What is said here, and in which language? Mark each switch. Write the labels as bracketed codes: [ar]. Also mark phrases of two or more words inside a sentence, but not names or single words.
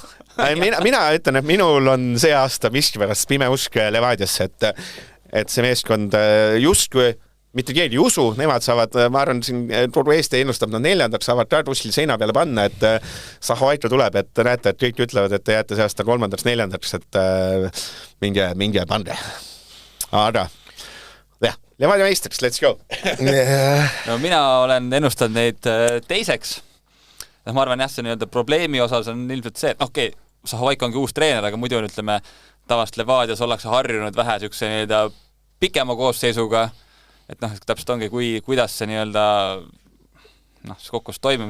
[et] Mina ütlen, et minul on see aasta miskipärast pime usk Levadiasse, et see meeskond justkui mitte keegi ei usu, nemad saavad, ma arvan, siin kogu Eesti ennustab nad 4, saavad kuskil seina peale panna, et Sahovaika tuleb, et näete, et kõik ütlevad, et te jääte see aasta 3., 4, et minge pande. Aga, jah, Levadia meistriks, [en] let's go! [et] No mina olen ennustanud neid teiseks. Ma arvan, jah, see nii-öelda probleemi osas on ilmselt see, et okei, Sahovaika ongi uus treener, aga muidu on, ütleme, tavaliselt Levadias ollakse harjunud vähe siukse nii-öelda pikema koosseisuga, et täpselt ongi, kuidas see nii-öelda kokkus toimima saab.